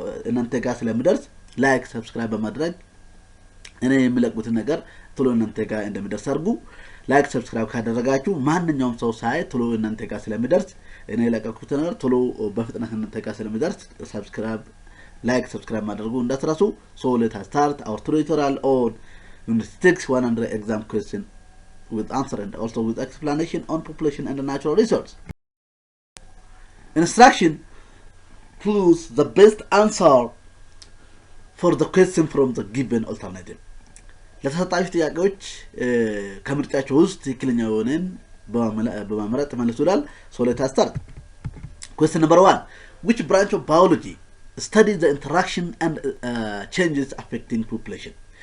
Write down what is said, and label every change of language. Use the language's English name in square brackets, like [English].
[Amharic] እናንተ ጋር ስለሚደርስ ላይክ ሰብስክራይብ በማድረግ እኔ የምለቁት ነገር ቶሎ እናንተ ጋር እንደሚደርስ አድርጉ። ላይክ ሰብስክራይብ ካደረጋችሁ ማንኛውም ሰው ሳይ ቶሎ እናንተ ጋር ስለሚደርስ እኔ የለቀኩት ነገር ቶሎ በፍጥነት እናንተ ጋር ስለሚደርስ ሰብስክራይብ ላይክ ሰብስክራይብ ማድረጉ እንዳትረሱ። [English] So let us start our tutorial on unit 6 100 exam question with answer and also with explanation on population and natural resource. Instruction: choose the best answer for the question from the given alternative. [Amharic] ለተሰጣችሁ ጥያቄዎች ከምርጫችሁ ውስጥ ትክክለኛውን በመምረጥ መልሱላል። [English] So let us start. Question number 1. Which branch of biology studies the interaction and changes affecting population?